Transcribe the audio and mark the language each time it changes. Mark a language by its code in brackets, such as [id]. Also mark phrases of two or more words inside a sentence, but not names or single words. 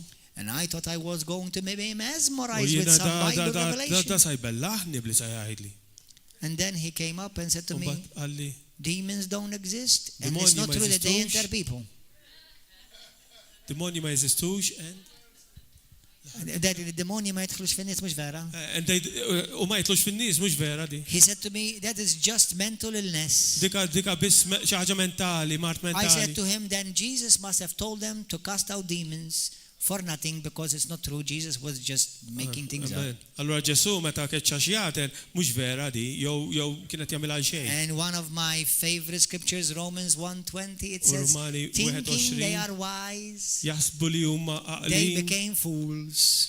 [en] And I thought I was going to maybe mesmerize with some Bible revelation. And then he came up and said to me, demons don't exist, and it's not true that they enter people. That the [mt] demoni ma jidħlux fin-nies mhux vera. [en] He said to me, that is just mental illness. I said to him, then Jesus must have told them to cast out demons for nothing, because it's not true. Jesus was just making things up. And one of my favorite scriptures, Romans 1:20, it says, thinking they are wise, they became fools.